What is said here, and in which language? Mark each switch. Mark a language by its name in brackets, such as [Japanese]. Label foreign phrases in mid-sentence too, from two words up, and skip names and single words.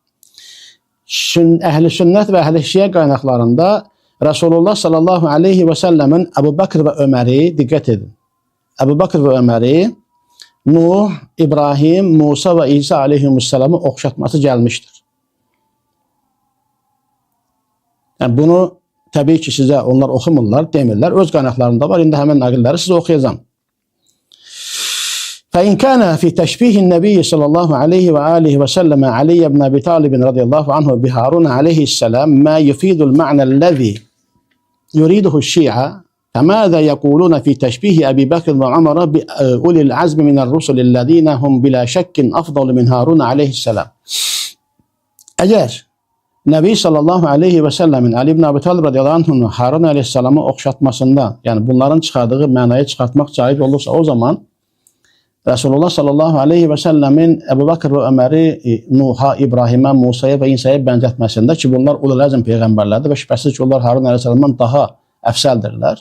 [Azerbaijani] Əhl-i sünnət və əhl-i şiə qaynaqlarında Rasulullah [Arabic] صلى الله عليه وسلم [Azerbaijani] Əbu Bəkr və Öməri, diqqət edin, Əbu Bəkr və Öməri Nuh, İbrahim, Musa və İsa aleyhimussələmi oxşatması gəlmişdir. Yəni bunu təbii ki sizə onlar oxumurlar, demirlər. Öz qaynaqlarında var. İndi həmin nəqilləri sizə oxuyacağam. [Arabic] فإن كان في تشبيه النبي صلى الله عليه وآله وسلم علي بن أبي طالب رضي الله عنه بهارون عليه السلام ما يفيد المعنى الذي يريده الشيعة، فماذا يقولون في تشبيه أبي بكر وعمر بأولي العزم من الرسل الذين هم بلا شك أفضل من هارون عليه السلام. [Azerbaijani] Əgər Nəbi [Arabic] صلى الله عليه وسلم [Azerbaijani] Ali ibn Abi Talib [Arabic] رضي الله عنه [Azerbaijani] Harun aleyhisselamı oxşatmasında, yəni bunların çıxardığı mənayı çıxartmaq caiz olursa, o zaman Resulullah [Arabic] صلى الله عليه وسلم [Azerbaijani] Əbu Bakr və Öməri Nuh'a, İbrahimə, Musa'ya və İsa'ya bənzətməsində ki, bunlar [Arabic] أولو العزم [Azerbaijani] peyğəmbərlərdir və şübhəsiz ki, onlar Harun aleyhisselamdan daha əfsəldirlər.